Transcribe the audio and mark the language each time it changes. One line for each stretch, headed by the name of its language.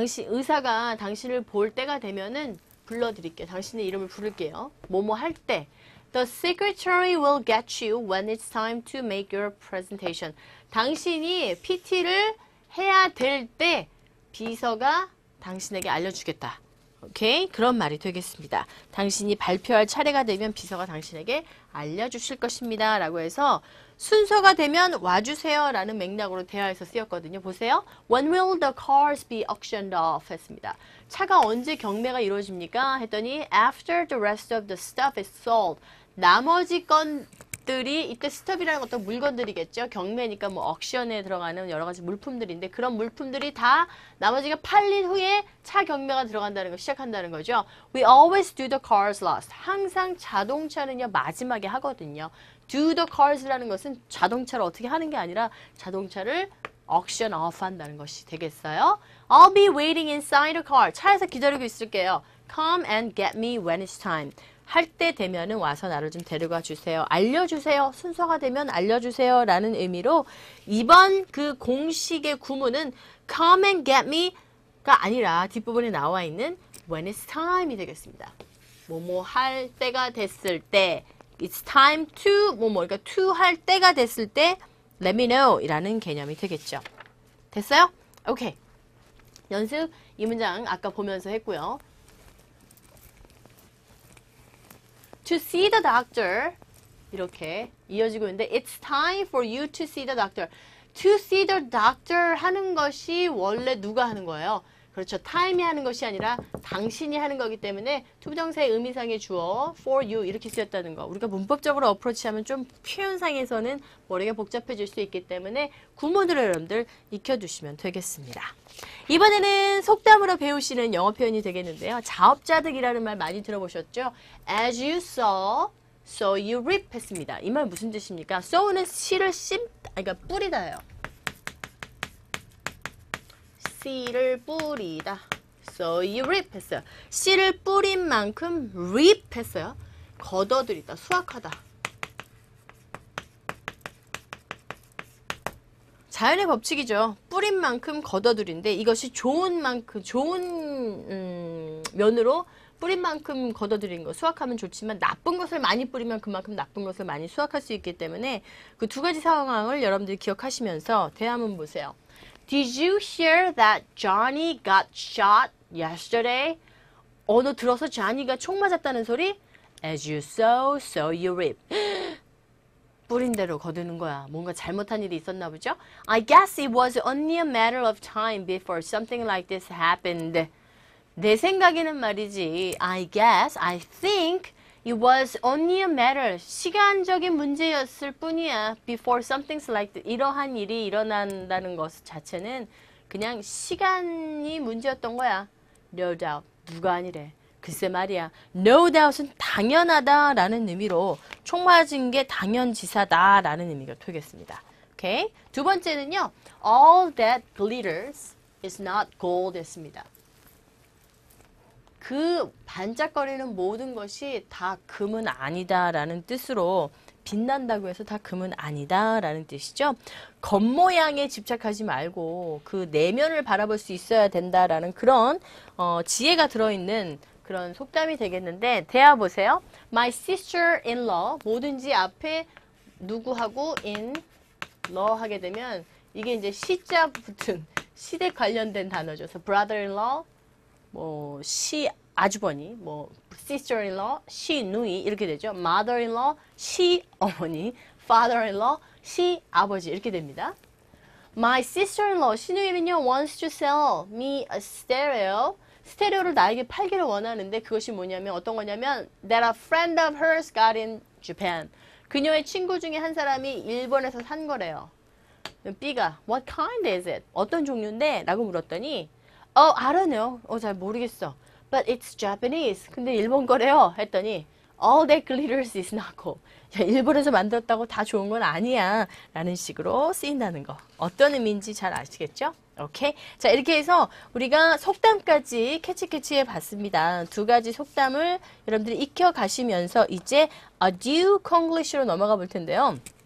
Korean: 의사가 당신을 볼 때가 되면은 불러드릴게요. 당신의 이름을 부를게요. 뭐뭐 할 때.
English: The secretary will get you when it's time to make your presentation.
Korean: 당신이 PT를 해야 될 때 비서가 당신에게 알려주겠다. 오케이? 그런 말이 되겠습니다. 당신이 발표할 차례가 되면 비서가 당신에게 알려주실 것입니다. 라고 해서 순서가 되면 와주세요. 라는 맥락으로 대화에서 쓰였거든요. 보세요.
English: When will the cars be auctioned off?
Korean: 했습니다. 차가 언제 경매가 이루어집니까? 했더니
English: After the rest of the stuff is sold.
Korean: 나머지 건들이 이때 스톱이라는 것도 물건들이겠죠. 경매니까 뭐 옥션에 들어가는 여러 가지 물품들인데 그런 물품들이 다 나머지가 팔린 후에 차 경매가 들어간다는 거 시작한다는 거죠.
English: We always do the cars last.
Korean: 항상 자동차는요 마지막에 하거든요.
English: Do the cars
Korean: 라는 것은 자동차를 어떻게 하는 게 아니라 자동차를
English: auction off
Korean: 한다는 것이 되겠어요.
English: I'll be waiting inside the car.
Korean: 차에서 기다리고 있을게요.
English: Come and get me when it's time.
Korean: 할 때 되면은 와서 나를 좀 데려가 주세요. 알려주세요. 순서가 되면 알려주세요. 라는 의미로 이번 그 공식의 구문은
English: come and get me
Korean: 가 아니라 뒷부분에 나와 있는
English: when it's time
Korean: 이 되겠습니다. 뭐뭐 할 때가 됐을 때 it's time to 뭐뭐 그러니까 to 할 때가 됐을 때
English: let me know
Korean: 이라는 개념이 되겠죠. 됐어요? 오케이. 연습 이 문장 아까 보면서 했고요.
English: To see the doctor
Korean: 이렇게 이어지고 있는데
English: It's time for you to see the doctor.
Korean: To see the doctor 하는 것이 원래 누가 하는 거예요? 그렇죠. time이 하는 것이 아니라 당신이 하는 거기 때문에 투부정사의 의미상의 주어 for you 이렇게 쓰였다는 거. 우리가 문법적으로 어프로치하면 좀 표현상에서는 머리가 복잡해질 수 있기 때문에 구문들을 여러분들 익혀두시면 되겠습니다. 이번에는 속담으로 배우시는 영어 표현이 되겠는데요. 자업자득이라는 말 많이 들어보셨죠?
English: As you sow, so you reap
Korean: 했습니다. 이 말 무슨 뜻입니까? sow는 씨를 그러니까 뿌리다예요. 씨를 뿌리다.
English: So you reap 했어요.
Korean: 씨를 뿌린 만큼 reap 했어요. 걷어들이다, 수확하다. 자연의 법칙이죠. 뿌린 만큼 걷어들인데 이것이 좋은 만큼 좋은 면으로 뿌린 만큼 걷어들인 거 수확하면 좋지만 나쁜 것을 많이 뿌리면 그만큼 나쁜 것을 많이 수확할 수 있기 때문에 그 두 가지 상황을 여러분들이 기억하시면서 대화문 보세요.
English: Did you hear that Johnny got shot yesterday?
Korean: 너 들어서 Johnny가 총 맞았다는 소리?
English: As you sow, so you reap.
Korean: 뿌린 대로 거두는 거야. 뭔가 잘못한 일이 있었나 보죠?
English: I guess it was only a matter of time before something like this happened.
Korean: 내 생각에는 말이지.
English: I think it was only a matter.
Korean: 시간적인 문제였을 뿐이야.
English: Before something like this.
Korean: 이러한 일이 일어난다는 것 자체는 그냥 시간이 문제였던 거야.
English: No doubt.
Korean: 누가 아니래. 글쎄 말이야. No doubt은 당연하다라는 의미로 총 맞은 게 당연지사다라는 의미가 되겠습니다. 오케이. 두 번째는요. All that glitters is not gold 했습니다. 그 반짝거리는 모든 것이 다 금은 아니다라는 뜻으로 빛난다고 해서 다 금은 아니다라는 뜻이죠. 겉모양에 집착하지 말고 그 내면을 바라볼 수 있어야 된다라는 그런 지혜가 들어있는 그런 속담이 되겠는데 대화 보세요. My sister-in-law 뭐든지 앞에 누구하고 in-law 하게 되면 이게 이제 시자 붙은 시댁 관련된 단어죠. 그래서 brother-in-law 뭐 시 아주버니, 뭐 sister-in-law, 시 누이 이렇게 되죠. mother-in-law, 시 어머니, father-in-law, 시 아버지 이렇게 됩니다.
English: My sister-in-law,
Korean: 시누이는요
English: wants to sell me a stereo.
Korean: 스테레오를 나에게 팔기를 원하는데 그것이 뭐냐면 어떤 거냐면
English: that a friend of hers got in Japan.
Korean: 그녀의 친구 중에 한 사람이 일본에서 산 거래요.
English: B가 what kind is it?
Korean: 어떤 종류인데? 라고 물었더니
English: I don't know. 잘 모르겠어. But it's Japanese. 근데 일본 거래요.
Korean: 했더니
English: all that glitters is not gold.
Korean: 야, 일본에서 만들었다고 다 좋은 건 아니야. 라는 식으로 쓰인다는 거. 어떤 의미인지 잘 아시겠죠? 오케이. 자, 이렇게 해서 우리가 속담까지 캐치해 봤습니다. 두 가지 속담을 여러분들이 익혀 가시면서 이제 adieu Konglish로 넘어가 볼 텐데요.